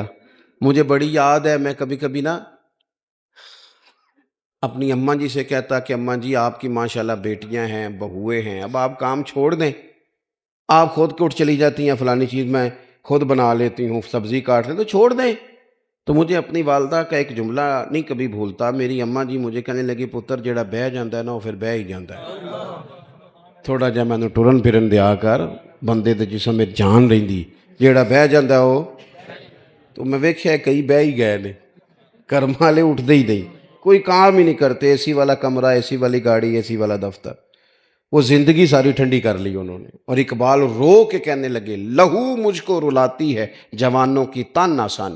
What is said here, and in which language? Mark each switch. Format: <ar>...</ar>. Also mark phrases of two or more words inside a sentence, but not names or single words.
<ur>مجھے بڑی یاد ہے میں کبھی کبھی اپنی اماں جی سے کہتا کہ اماں جی آپ کی ماشاءاللہ بیٹیاں ہیں، بہویں ہیں، اب آپ کام چھوڑ دیں، آپ خود کے اٹھ چلی جاتی ہیں فلانی چیز. میں خود بنا لیتی ہوں، سبزی کاٹ لیں تو چھوڑ دیں۔ تو مجھے اپنی والدہ کا ایک جملہ نہیں کبھی بھولتا، میری اماں جی مجھے کہنے لگی</ur> <pa>پتر جیڑا بہ جاندا ہے نا وہ پھر بہ ہی جاندا ہے، تھوڑا جہا مینوں ٹرن پھرن دیا کر، بندے دے جسم میں جان رہندی، جیڑا بہ جاندا ہے وہ تو میں ویکھیا کئی بہ ہی گئے نے، کرم والے اٹھدے ہی نہیں،</pa> <ur>کوئی کام ہی نہیں کرتے، اے سی والا کمرہ، اے سی والی گاڑی، اے سی والا دفتر، وہ زندگی ساری ٹھنڈی کر لی انہوں نے۔ اور اقبال رو کے کہنے لگے لہو مجھ کو رلاتی ہے جوانوں کی تان آسانی۔</ur>